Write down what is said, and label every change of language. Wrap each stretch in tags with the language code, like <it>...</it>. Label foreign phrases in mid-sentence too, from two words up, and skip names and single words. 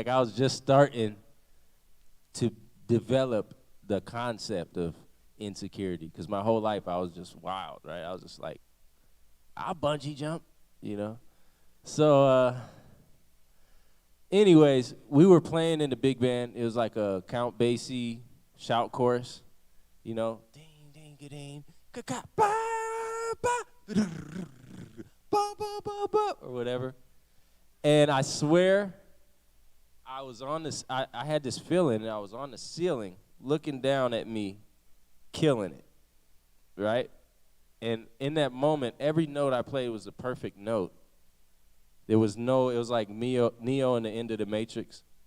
<en>Like, I was just starting to develop the concept of insecurity because my whole life I was just wild, right? I was just like, I'll bungee jump. You know? So, anyways, we were playing in the big band. It was like a Count Basie shout chorus, you know? Ding, ding, ding, ka ba, ba, ba, ba, ba, ba, or whatever. And I swear, I was on this, I had this feeling, and I was on the ceiling looking down at me, killing it, right? And in that moment, every note I played was a perfect note. It was like Neo in the end of the Matrix.</en>